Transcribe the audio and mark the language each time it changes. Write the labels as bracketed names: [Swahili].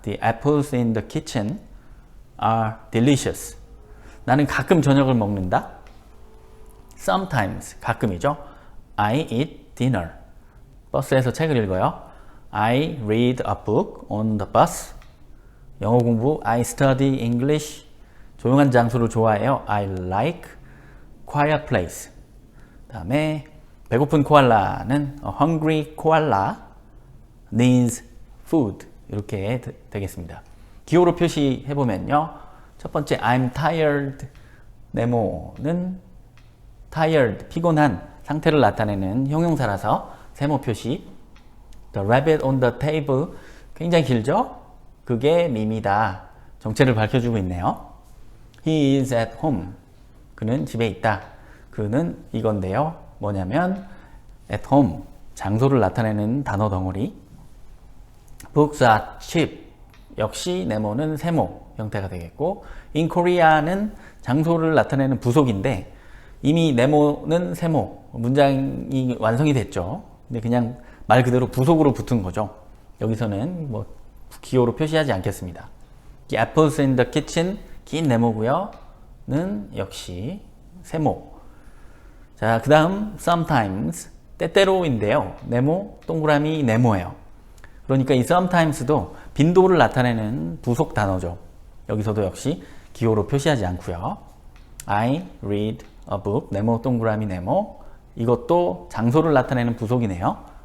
[English] The apples in the kitchen are delicious. [Korean] 나는 가끔 저녁을 먹는다. Sometimes, 가끔이죠. [English] I eat dinner. [Korean] 버스에서 책을 읽어요. [English] I read a book on the bus. [Korean] 영어 공부. [English] I study English. [Korean] 조용한 장소를 좋아해요. [English] I like quiet place. [Korean] 다음에 배고픈 코알라는 [English] a hungry koala needs food [Korean] 이렇게 되겠습니다. 기호로 표시해보면요. 첫 번째 [English] I'm tired [Korean] 네모는 tired 피곤한 상태를 나타내는 형용사라서 세모 표시. [English] The rabbit on the table [Korean] 굉장히 길죠? 그게 밈이다. 정체를 밝혀주고 있네요. [English] He is at home. [Korean] 그는 집에 있다. 그는 이건데요. 뭐냐면 at home 장소를 나타내는 단어 덩어리. [English] Books are cheap. [Korean] 역시 네모는 세모 형태가 되겠고 in Korea는 장소를 나타내는 부속인데 이미 네모는 세모 문장이 완성이 됐죠. 근데 그냥 말 그대로 부속으로 붙은 거죠. 여기서는 뭐 기호로 표시하지 않겠습니다. [English] The apples in the kitchen [Korean] 긴 네모고요. 는 역시 세모. 자, 그 다음 sometimes 때때로인데요. 네모 동그라미 네모예요. 그러니까 이 sometimes도 빈도를 나타내는 부속 단어죠. 여기서도 역시 기호로 표시하지 않고요. [English] I read a book [Korean] 네모 동그라미 네모 이것도 장소를 나타내는 부속이네요.